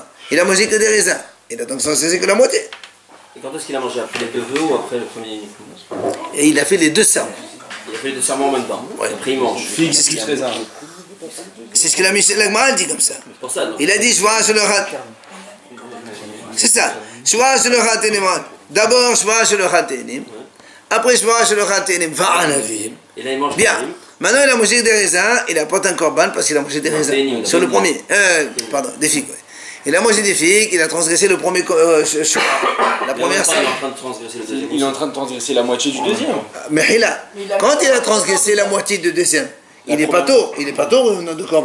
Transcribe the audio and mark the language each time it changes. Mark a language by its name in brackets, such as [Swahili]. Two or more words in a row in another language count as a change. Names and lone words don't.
[French] Il a mangé que des raisins. Il a donc transgressé que la moitié. Et quand est-ce qu'il a mangé? Après les deux vœux ou après le premier? Et il a fait les deux serments. Il a fait les deux serments en même temps. Ouais. Après il mange. Figue, c'est ce qu'il faisait. C'est ce qu'il a mis, la Gemara dit comme ça. Pour ça, il a dit, [Hebrew] שבועה שלא אוכל. [French] C'est ça. [Hebrew] שבועה שלא אוכל תאנים. D'abord, שבועה שלא אוכל תאנים. Après, שבועה שלא אוכל תאנים וענבים. [French] Et là il mange. Bien. Maintenant, il a mangé des raisins, il apporte un korban parce qu'il a mangé des raisins. Sur le premier. Pardon, des figues, ouais. Il a mangé des figues, il a transgressé le premier la première scène. Il est en train de transgresser la moitié du deuxième. Mais quand il a transgressé la moitié du deuxième, il n'est pas tôt au nom de korban.